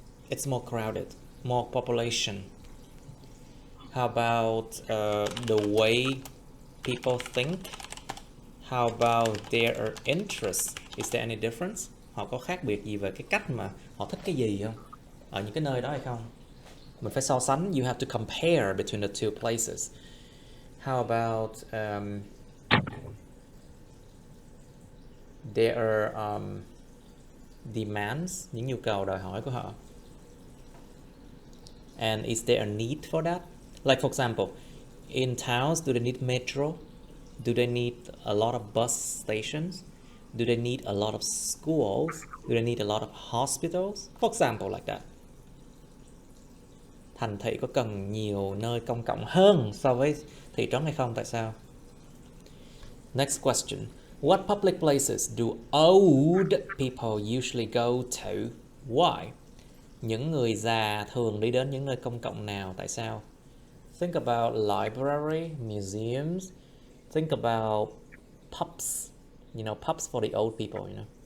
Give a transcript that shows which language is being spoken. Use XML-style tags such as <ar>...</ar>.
<en>It's more crowded, more population. How about the way people think? How about their interests? Is there any difference?</en> <vi>Họ có khác biệt gì về cái cách mà họ thích cái gì không? Ở những cái nơi đó hay không? Mình phải so sánh.</vi> <en>You have to compare between the two places. How about their demands,</en> <vi>những nhu cầu đòi hỏi của họ?</vi> <en>And is there a need for that? Like for example, in towns, do they need metro? Do they need a lot of bus stations? Do they need a lot of schools? Do they need a lot of hospitals? For example, like that.</en> <vi>Thành thị có cần nhiều nơi công cộng hơn so với thị trấn hay không? Tại sao?</vi> <en>Next question. What public places do old people usually go to? Why?</en> <vi>Những người già thường đi đến những nơi công cộng nào? Tại sao?</vi> <en>Think about library, museums. Think about pubs. You know, pubs for the old people, you know.</en>